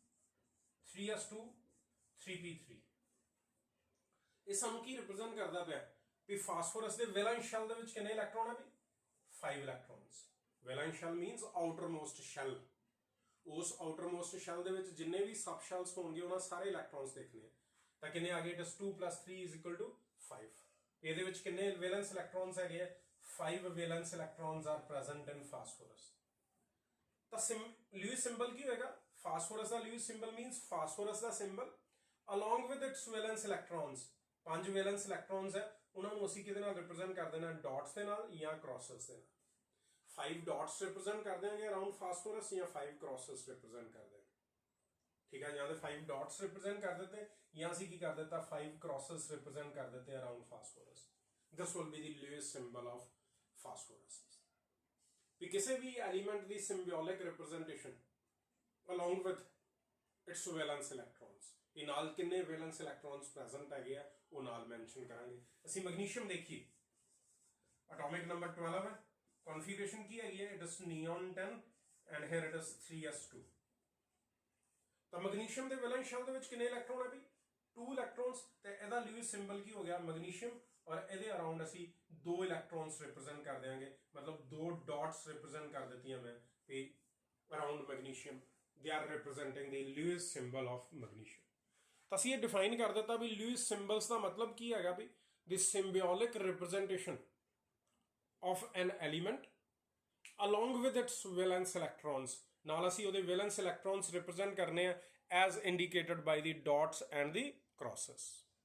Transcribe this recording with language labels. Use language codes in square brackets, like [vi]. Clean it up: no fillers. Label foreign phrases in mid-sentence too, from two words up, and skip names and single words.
[pa] 3s2 3p3 ਇਹ ਸਾਨੂੰ ਕੀ ਰਿਪਰੈਜ਼ੈਂਟ ਕਰਦਾ ਪਿਆ ਵੀ ਫਾਸਫੋਰਸ ਦੇ [en] valence shell [pa] ਦੇ ਵਿੱਚ ਕਿੰਨੇ ਇਲੈਕਟ੍ਰੋਨ ਆ ਵੀ 5 [en] electrons valence shell means outermost shell [pa] ਉਸ [en] outermost shell [pa] ਦੇ ਵਿੱਚ ਜਿੰਨੇ ਵੀ [en] sub shells [pa] ਹੋਣਗੇ ਉਹਨਾਂ ਸਾਰੇ ਇਲੈਕਟ੍ਰੋਨਸ ਦੇਖਣੇ ਆ ਤਾਂ ਕਿੰਨੇ ਆ ਗਏ ਇਟ 2 + 3 = 5 ਇਹਦੇ ਵਿੱਚ ਕਿੰਨੇ [en] valence electrons [pa] ਹੈਗੇ ਆ 5 [en] valence electrons are present in phosphorus [pa] ਤਾਂ [en] Lewis symbol [pa] ਕੀ ਹੋਏਗਾ ਫਾਸਫੋਰਸ ਦਾ [en] Lewis symbol means [pa] ਫਾਸਫੋਰਸ ਦਾ ਸਿੰਬਲ [en] along with its valence electrons 5 valence electrons [pa] ਹੈ ਉਹਨਾਂ ਨੂੰ ਅਸੀਂ ਕਿਹਦੇ ਨਾਲ ਰਿਪਰੈਜ਼ੈਂਟ ਕਰ ਦੇਣਾ ਡਾਟਸ ਦੇ ਨਾਲ ਜਾਂ ਕ੍ਰੋਸਸ ਦੇ ਨਾਲ 5 ਡਾਟਸ ਰਿਪਰੈਜ਼ੈਂਟ ਕਰ ਦੇਵਾਂਗੇ ਅਰਾਊਂਡ ਫਾਸਫੋਰਸ ਜਾਂ 5 ਕ੍ਰੋਸਸ ਰਿਪਰੈਜ਼ੈਂਟ ਕਰ ਦੇਵਾਂਗੇ ਠੀਕ ਹੈ ਜਾਂ ਤੇ 5 ਡਾਟਸ ਰਿਪਰੈਜ਼ੈਂਟ ਕਰ ਦਿੱਤੇ ਜਾਂ ਅਸੀਂ ਕੀ ਕਰ ਦਿੱਤਾ 5 ਕ੍ਰੋਸਸ ਰਿਪਰੈਜ਼ੈਂਟ ਕਰ ਦਿੱਤੇ ਅਰਾਊਂਡ ਫਾਸਫੋਰਸ [en] this will be the Lewis symbol of phosphorus [pa] ਵੀ ਕਿਸੇ ਵੀ ਐਲੀਮੈਂਟ ਦੀ [en] symbolic representation along with its valence electrons [pa] ਇਹ ਨਾਲ ਕਿੰਨੇ [en] valence electrons present [pa] ਹੈਗੇ ਆ ਉਹ ਨਾਲ ਮੈਂਸ਼ਨ ਕਰਾਂਗੇ ਅਸੀਂ ਮੈਗਨੀਸ਼ੀਅਮ ਦੇਖੀਏ [en] atomic number [pa] 12 ਹੈ ਕਨਫੀਗਰੇਸ਼ਨ ਕੀ ਹੈਗੀ ਹੈ [en] it is neon 10 and here it is [pa] 3s2 ਤਾਂ ਮੈਗਨੀਸ਼ੀਅਮ ਦੇ [en] valence shell [pa] ਦੇ ਵਿੱਚ ਕਿੰਨੇ ਇਲੈਕਟ੍ਰੋਨ ਹੈ ਵੀ 2 ਇਲੈਕਟ੍ਰੋਨਸ ਤੇ ਇਹਦਾ [en] Lewis symbol [pa] ਕੀ ਹੋ ਗਿਆ ਮੈਗਨੀਸ਼ੀਅਮ ਔਰ ਇਹਦੇ ਅਰਾਊਂਡ ਅਸੀਂ 2 ਇਲੈਕਟ੍ਰੋਨਸ ਰਿਪਰੈਜ਼ੈਂਟ ਕਰ ਦੇਵਾਂਗੇ ਮਤਲਬ 2 ਡਾਟਸ ਰਿਪਰੈਜ਼ੈਂਟ ਕਰ ਦਿੱਤੀਆਂ ਮੈਂ ਵੀ ਅਰਾਊਂਡ ਮੈਗਨੀਸ਼ੀਅਮ [en] they are representing the Lewis symbol of magnesium [pa] ਤਾਂ ਅਸੀਂ ਇਹ ਡਿਫਾਈਨ ਕਰ ਦਿੱਤਾ ਵੀ [en] Lewis symbols [pa] ਦਾ ਮਤਲਬ ਕੀ ਹੈਗਾ ਵੀ [en] the symbolic representation of an element along with its valence electrons [pa] ਨਾਲ ਅਸੀਂ ਉਹਦੇ [en] valence electrons [pa] ਰਿਪਰੈਜ਼ੈਂਟ ਕਰਨੇ ਆ [en] as indicated by the dots and the crosses.